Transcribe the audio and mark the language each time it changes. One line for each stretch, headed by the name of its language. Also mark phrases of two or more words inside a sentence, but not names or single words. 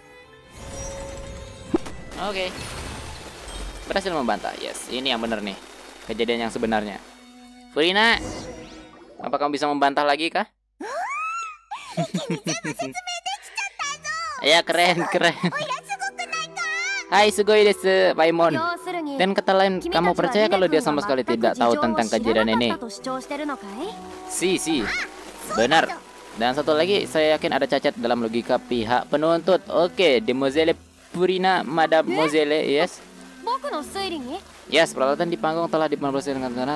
Indonesian: Oke. Berhasil membantah. Yes, ini yang benar nih. Kejadian yang sebenarnya. Furina, apa kamu bisa membantah lagi kah? Ya keren.
Japanese: はいすごいです,
Indonesian: Paimon. Dan kata lain, kamu percaya kalau dia sama sekali tidak tahu tentang kejadian ini? Si, benar. Dan satu lagi, saya yakin ada cacat dalam logika pihak penuntut. Oke, Demoiselle Furina, Madame Moselle, yes. Yes, peralatan di panggung telah dimanipulasi dengan benar.